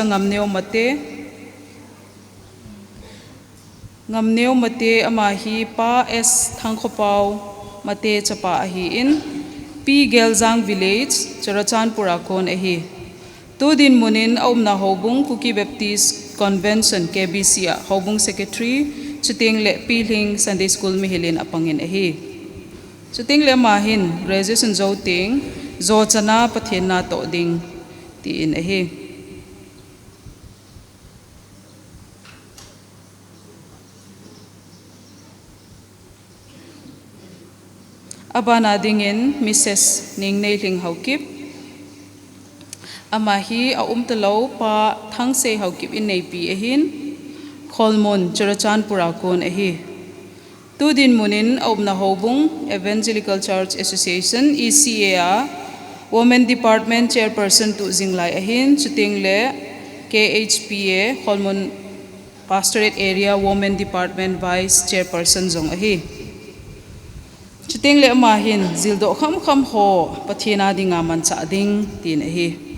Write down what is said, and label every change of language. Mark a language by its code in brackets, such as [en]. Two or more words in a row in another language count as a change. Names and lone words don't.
[tcz] Ngamneo mate amahi pa S Thangkhopau mate chapa ahi in P Gelzang Village Churachan Purakon ahi tu din munin na hobung Kuki Baptist Convention KBC hobung secretary chuting le Piling [en] Sunday School [tcz] Mihilin apangin ahi chuting le mahin graduation zoting zo chana pathena to ding ti in ahi abana dingin Mrs. Ningneiling Haukip amahi talo pa thangse Haukip in nei pi ahin Kholmon Churachan Purakon ahi tu din munin na hobung Evangelical Church Association ECA [en] Women Department Chairperson [tcz] tu Jinglai ahin chuting le KHPA Kholmon Pastorate Area [en] Women Department Vice Chairperson [tcz] zong ahi chuting le mahin zildo kham ho pathina dinga man cha ding tin ahi